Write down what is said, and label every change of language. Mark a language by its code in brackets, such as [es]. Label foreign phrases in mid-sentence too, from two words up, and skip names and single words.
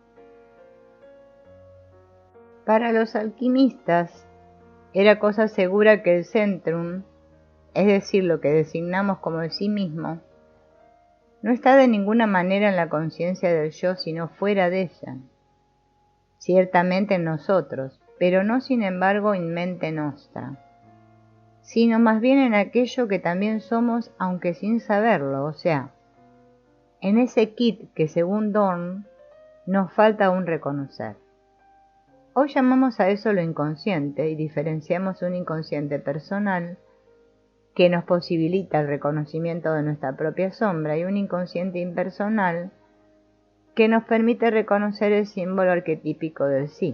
[es] Para los alquimistas era cosa segura que el centrum, es decir, lo que designamos como el sí mismo, no está de ninguna manera en la conciencia del yo, sino fuera de ella, ciertamente en nosotros, pero no sin embargo [la] in mente nostra, [es] sino más bien en aquello que también somos aunque sin saberlo, o sea, en ese kit que según Dorn nos falta aún reconocer. Hoy llamamos a eso lo inconsciente y diferenciamos un inconsciente personal que nos posibilita el reconocimiento de nuestra propia sombra y un inconsciente impersonal que nos permite reconocer el símbolo arquetípico del sí.